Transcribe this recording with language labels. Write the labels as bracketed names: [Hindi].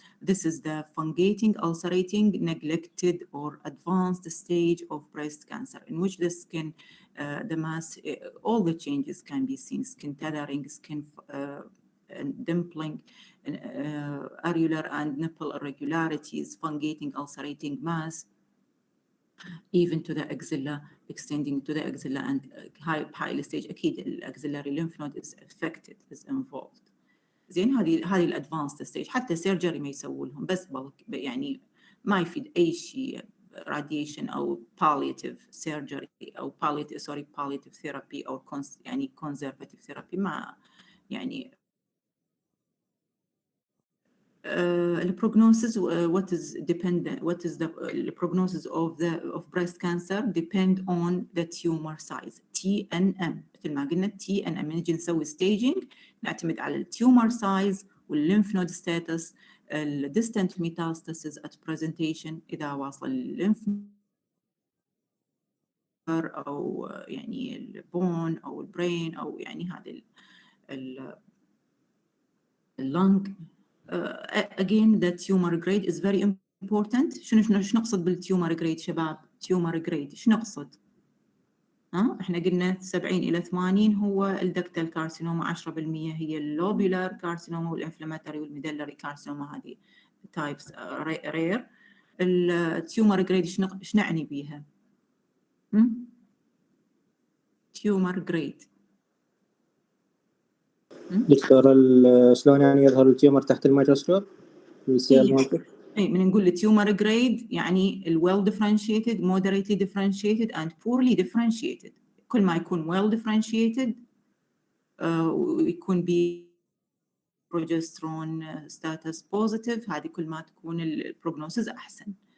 [English] This is the fungating, ulcerating, neglected or advanced stage of breast cancer in which the skin, the mass, all the changes can be seen: skin tethering, skin dimpling, areolar and nipple irregularities, fungating, ulcerating mass, even to the axilla, extending to the axilla and high stage. [Arabic] أكيد الأكسلاري [English] lymph node is affected, is involved. [Arabic] زين؟ هذه الادفانسد ستيج. حتى سيرجري ما يسووا لهم، بس يعني ما يفيد اي شيء راديشن او بالياتيف سيرجري او بالياتيف ثيرابي او يعني كونزرفاتيف ثيرابي. ما يعني [English] the prognosis, what is the prognosis of breast cancer depend on the tumor size. [Arabic] TNM مثل ما قلنا TNM نجي نسوي staging نعتمد على التيومر size والليمف نود ستاتس، الديستنت ميتاستاسيس at presentation إذا واصل الليمف أو يعني البون أو البرين أو يعني هذا اللنج. [English] Again the tumor grade is very important. [Arabic] شنو نقصد بالتيومر جريد شباب؟ تيومر جريد شنو نقصد؟ احنا قلنا 70 إلى 80 هو الدكتال كارسينوما، 10% هي اللوبولار كارسينوما والانفلاماتوري والميدلري كارسينوما. هذه تايبس رير. التيومر جريد ايش نعني بيها؟ تيومر جريد دكتور شلون يعني يظهر التيومر تحت الميكروسكوب؟ [English] اي من نقول التيومر جريد يعني well differentiated, moderately differentiated and poorly differentiated. [Arabic] كل ما يكون [English] well differentiated [Arabic] ويكون بروجسترون status positive، هذه كل ما تكون البروجنوسيس احسن.